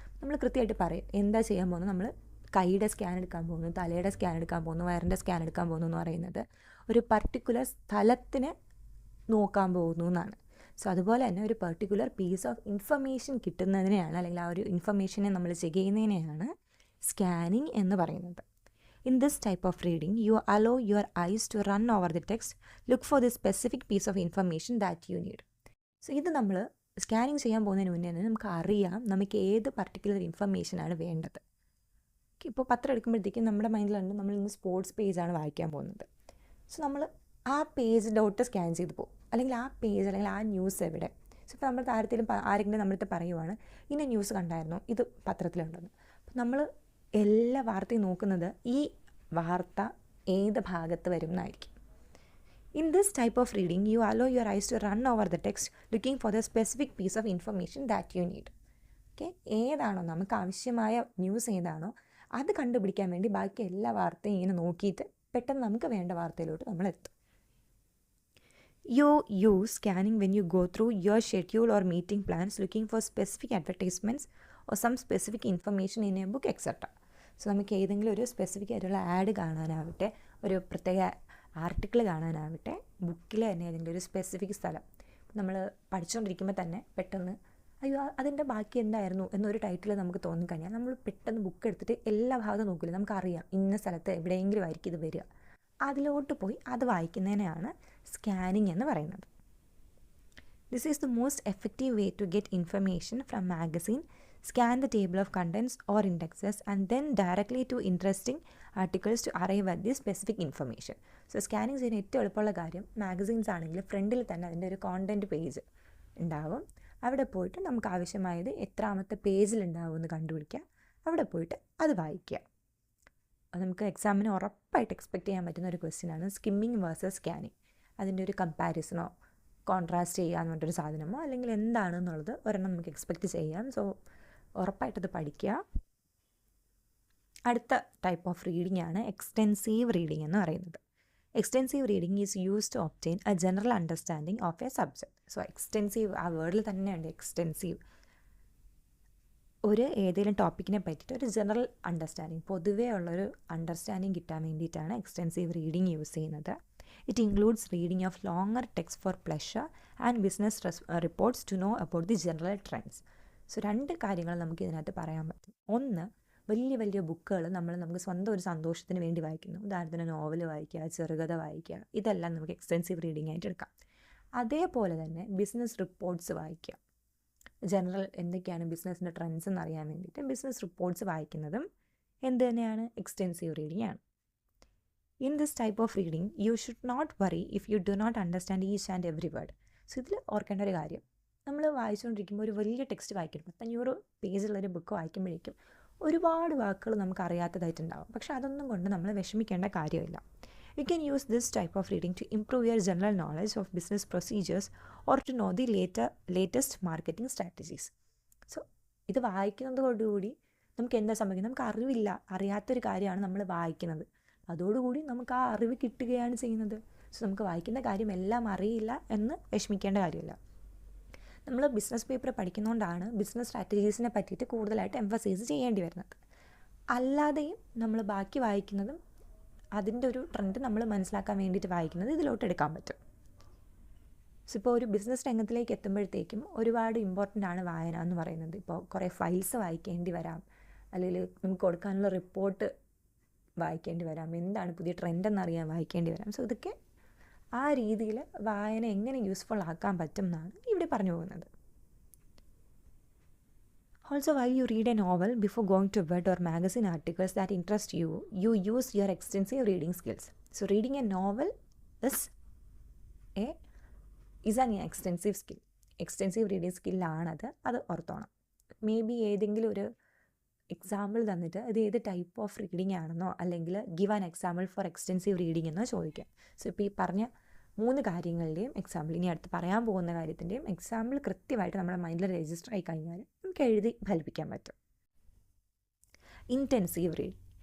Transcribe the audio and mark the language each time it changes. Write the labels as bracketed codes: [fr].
[ml] നമ്മൾ കൃത്യമായിട്ട് പറയും എന്താ ചെയ്യാൻ പോകുന്നത്. നമ്മൾ കൈയുടെ സ്കാൻ എടുക്കാൻ പോകുന്നു, തലയുടെ സ്കാൻ എടുക്കാൻ പോകുന്നു, വയറിൻ്റെ സ്കാൻ എടുക്കാൻ പോകുന്നു എന്ന് പറയുന്നത് ഒരു പർട്ടിക്കുലർ സ്ഥലത്തിനെ നോക്കാൻ പോകുന്നു എന്നാണ്. സോ അതുപോലെ തന്നെ ഒരു പർട്ടിക്കുലർ പീസ് ഓഫ് ഇൻഫർമേഷൻ കിട്ടുന്നതിനെയാണ് അല്ലെങ്കിൽ ആ ഒരു ഇൻഫർമേഷനെ നമ്മൾ ചെക്ക് ചെയ്യുന്നതിനെയാണ് സ്കാനിങ് എന്ന് പറയുന്നത്. [en] In this type of reading, you allow your eyes to run over the text, look for the specific piece of information that you need. [ml] So ഇത് നമ്മൾ scanning ചെയ്യാൻ പോകുന്നതിന് മുന്നേ തന്നെ നമുക്ക് അറിയാം നമുക്ക് ഏത് പർട്ടിക്കുലർ ഇൻഫർമേഷനാണ് വേണ്ടത്. ഇപ്പോൾ പത്രം എടുക്കുമ്പോഴത്തേക്കും നമ്മുടെ മൈൻഡിലുണ്ട് നമ്മൾ ഇന്ന് സ്പോർട്സ് പേജാണ് വായിക്കാൻ പോകുന്നത്. സോ നമ്മൾ ആ പേജിലോട്ട് സ്കാൻ ചെയ്ത് പോകും, അല്ലെങ്കിൽ ആ പേജ് അല്ലെങ്കിൽ ആ ന്യൂസ് എവിടെ. സോ ഇപ്പോൾ നമ്മൾ ആരെങ്കിലും നമ്മളടുത്ത് പറയുവാണ് ഇന്ന ന്യൂസ് കണ്ടായിരുന്നു, ഇത് പത്രത്തിലുണ്ടെന്ന്. അപ്പോൾ നമ്മൾ എല്ലാ വാർത്തയും നോക്കുന്നത് ഈ വാർത്ത ഏത് ഭാഗത്ത് വരും എന്നായിരിക്കും. [en] In this type of reading you allow your eyes to run over the text looking for the specific piece of information that you need. [ml] Okay, ഏതാണോ നമുക്ക് ആവശ്യമായ ന്യൂസ് ഏതാണോ അത് കണ്ടുപിടിക്കാൻ വേണ്ടി ബാക്കി എല്ലാ വാർത്തയും ഇങ്ങനെ നോക്കിയിട്ട് പെട്ടെന്ന് നമുക്ക് വേണ്ട വാർത്തയിലോട്ട് നമ്മൾ എത്തും. [en] You use scanning when you go through your schedule or meeting plans looking for specific advertisements or some specific information in a book, etc. [ml] So നമുക്ക് ഏതെങ്കിലും ഒരു സ്പെസിഫിക് ആയിട്ടുള്ള ആഡ് കാണാനാവട്ടെ, ഒരു പ്രത്യേക ആർട്ടിക്കിൾ കാണാനാവട്ടെ, ബുക്കിൽ തന്നെ ഏതെങ്കിലും ഒരു സ്പെസിഫിക് സ്ഥലം നമ്മൾ പഠിച്ചുകൊണ്ടിരിക്കുമ്പോൾ തന്നെ പെട്ടെന്ന് അയ്യോ അതിൻ്റെ ബാക്കി എന്തായിരുന്നു എന്നൊരു ടൈറ്റിൽ നമുക്ക് തോന്നിക്കഴിഞ്ഞാൽ നമ്മൾ പെട്ടെന്ന് ബുക്ക് എടുത്തിട്ട് എല്ലാ ഭാഗത്തും നോക്കില്ല, നമുക്കറിയാം ഇന്ന സ്ഥലത്ത് എവിടെയെങ്കിലും ആയിരിക്കും ഇത് വരിക. അതിലോട്ട് പോയി അത് വായിക്കുന്നതിനെയാണ് സ്കാനിങ് എന്ന് പറയുന്നത്. [en] This is the most effective way to get information from magazine. Scan the table of contents or indexes and then directly to interesting articles to arrive at the specific information. [ml] So scanning ചെയ്യുന്ന ഏറ്റവും എളുപ്പമുള്ള കാര്യം, magazines ആണെങ്കിൽ ഫ്രണ്ടിൽ തന്നെ അതിൻ്റെ ഒരു content page ഉണ്ടാവും. അവിടെ പോയിട്ട് നമുക്ക് ആവശ്യമായത് എത്രാമത്തെ പേജിലുണ്ടാവും എന്ന് കണ്ടുപിടിക്കുക, അവിടെ പോയിട്ട് അത് വായിക്കുക. നമുക്ക് എക്സാമിന് ഉറപ്പായിട്ട് എക്സ്പെക്റ്റ് ചെയ്യാൻ പറ്റുന്ന ഒരു ക്വസ്റ്റ്യനാണ് സ്കിമ്മിങ് വേഴ്സസ് സ്കാനിങ്. അതിൻ്റെ ഒരു കമ്പാരിസണോ കോൺട്രാസ്റ്റ് ചെയ്യാന്ന് പറഞ്ഞൊരു സാധനമോ അല്ലെങ്കിൽ എന്താണെന്നുള്ളത് ഒരെണ്ണം നമുക്ക് എക്സ്പെക്റ്റ് ചെയ്യാം. സോ ഉറപ്പായിട്ടത് പഠിക്കുക. അടുത്ത ടൈപ്പ് ഓഫ് റീഡിംഗ് ആണ് എക്സ്റ്റെൻസീവ് റീഡിംഗ് എന്ന് പറയുന്നത്. [en] Extensive reading is use to obtain a general understanding of a subject. [ml] So extensive ആ വേർഡിൽ തന്നെയുണ്ട് എക്സ്റ്റെൻസീവ്. ഏതെങ്കിലും ടോപ്പിക്കിനെ പറ്റിയിട്ട് ഒരു ജനറൽ അണ്ടർസ്റ്റാൻഡിങ്, പൊതുവേ ഉള്ളൊരു അണ്ടർസ്റ്റാൻഡിങ് കിട്ടാൻ വേണ്ടിയിട്ടാണ് എക്സ്റ്റെൻസീവ് റീഡിംഗ് യൂസ് ചെയ്യുന്നത്. [en] It includes reading of longer text for pleasure and business reports to know about the general trends. [ml] So രണ്ട് കാര്യങ്ങൾ നമുക്ക് ഇതിനകത്ത് പറയാൻ പറ്റും. ഒന്ന്, വലിയ വലിയ ബുക്കുകൾ നമുക്ക് സ്വന്തം ഒരു സന്തോഷത്തിന് വേണ്ടി വായിക്കുന്നു. ഉദാഹരണത്തിന് നോവൽ വായിക്കുക, ചെറുകഥ വായിക്കുക, ഇതെല്ലാം നമുക്ക് എക്സ്റ്റെൻസീവ് റീഡിംഗ് ആയിട്ട് എടുക്കാം. അതേപോലെ തന്നെ ബിസിനസ് റിപ്പോർട്ട്സ് വായിക്കുക. ജനറൽ എന്തൊക്കെയാണ് ബിസിനസ്സിൻ്റെ ട്രെൻഡ്സ് എന്നറിയാൻ വേണ്ടിയിട്ട് ബിസിനസ് റിപ്പോർട്ട്സ് വായിക്കുന്നതും എന്ത് തന്നെയാണ്, എക്സ്റ്റെൻസീവ് റീഡിംഗ് ആണ്. [en] In this type of reading, you should not worry if you do not understand each and every word. [ml] So ഇതിൽ ഓർക്കേണ്ട ഒരു കാര്യം, നമ്മൾ വായിച്ചുകൊണ്ടിരിക്കുമ്പോൾ ഒരു വലിയ ടെക്സ്റ്റ് വായിക്കും, 500 പേജുള്ളൊരു ബുക്ക് വായിക്കുമ്പോഴേക്കും ഒരുപാട് വാക്കുകൾ നമുക്ക് അറിയാത്തതായിട്ടുണ്ടാകും. പക്ഷേ അതൊന്നും കൊണ്ട് നമ്മൾ വിഷമിക്കേണ്ട കാര്യമില്ല. [en] You can use this type of reading to improve your general knowledge of business procedures or to know the latest marketing strategies. [ml] So ഇത് വായിക്കുന്നതോടുകൂടി നമുക്ക് എന്താ സംഭവിക്കുന്നത്, നമുക്ക് അറിയാത്തൊരു കാര്യമാണ് നമ്മൾ വായിക്കുന്നത്, അതോടുകൂടി നമുക്ക് ആ അറിവ് കിട്ടുകയാണ് ചെയ്യുന്നത്. സോ നമുക്ക് വായിക്കുന്ന കാര്യം എല്ലാം അറിയില്ല എന്ന് വിഷമിക്കേണ്ട കാര്യമില്ല. നമ്മൾ ബിസിനസ് പേപ്പർ പഠിക്കുന്നതുകൊണ്ടാണ് ബിസിനസ് സ്ട്രാറ്റജീസിനെ പറ്റിയിട്ട് കൂടുതലായിട്ട് എംഫസൈസ് ചെയ്യേണ്ടി വരുന്നത്. അല്ലാതെയും നമ്മൾ ബാക്കി വായിക്കുന്നതും അതിൻ്റെ ഒരു ട്രെൻഡ് നമ്മൾ മനസ്സിലാക്കാൻ വേണ്ടിയിട്ട് വായിക്കുന്നത് ഇതിലോട്ട് എടുക്കാൻ പറ്റും. സോ ഇപ്പോൾ ഒരു ബിസിനസ് രംഗത്തിലേക്ക് എത്തുമ്പോഴത്തേക്കും ഒരുപാട് ഇമ്പോർട്ടൻ്റ് ആണ് വായന എന്ന് പറയുന്നത്. ഇപ്പോൾ കുറേ ഫയൽസ് വായിക്കേണ്ടി വരാം, അല്ലെങ്കിൽ നമുക്ക് കൊടുക്കാനുള്ള റിപ്പോർട്ട് വായിക്കേണ്ടി വരാം, എന്താണ് പുതിയ ട്രെൻഡ് എന്നറിയാൻ വായിക്കേണ്ടി വരാം. സോ ഇതൊക്കെ ആ രീതിയിൽ വായന എങ്ങനെ യൂസ്ഫുൾ ആക്കാൻ പറ്റും എന്നാണ് ഇവിടെ പറഞ്ഞു പോകുന്നത്. [en] Also, while you read a novel before going to bed or magazine articles that interest you, you use your extensive reading skills. So reading a novel is an extensive skill. [ml] Extensive reading skill ആണത്, അത് ഓർത്തോണം. May be ഏതെങ്കിലും ഒരു example തന്നിട്ട് ഇത് ഏത് type of reading ആണെന്നോ അല്ലെങ്കിൽ [en] give an example for extensive reading [ml] എന്നോ ചോദിക്കാം. സോ ഇപ്പോൾ ഈ പറഞ്ഞ 3 കാര്യങ്ങളുടെയും എക്സാമ്പിൾ, ഇനി അടുത്ത് പറയാൻ പോകുന്ന കാര്യത്തിൻ്റെയും എക്സാമ്പിൾ കൃത്യമായിട്ട് നമ്മുടെ മൈൻഡിൽ രജിസ്റ്റർ ആയി കഴിഞ്ഞാൽ നമുക്ക് എഴുതി ഫലിപ്പിക്കാൻ പറ്റും. Intensive reading.